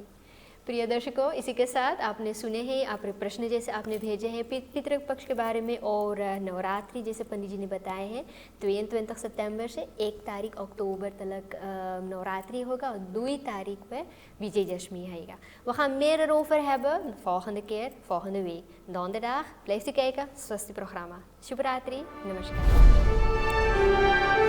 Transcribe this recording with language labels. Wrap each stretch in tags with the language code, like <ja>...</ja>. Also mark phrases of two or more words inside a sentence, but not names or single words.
<hi>प्रिय दर्शकों, इसी के साथ आपने सुने हैं, आपने प्रश्न जैसे आपने भेजे हैं पितृपक्ष के बारे में और नवरात्रि जैसे पंडित जी ने बताए हैं। 22 सितंबर से 1 तारीख अक्टूबर तक नवरात्रि होगा और 2 तारीख पर विजयदशमी आएगा।</hi> <nl>We gaan meer erover hebben de volgende keer, volgende week. Donderdag. Blijft u kijken, Swasti programma. Shubhratri, namaskar.</nl>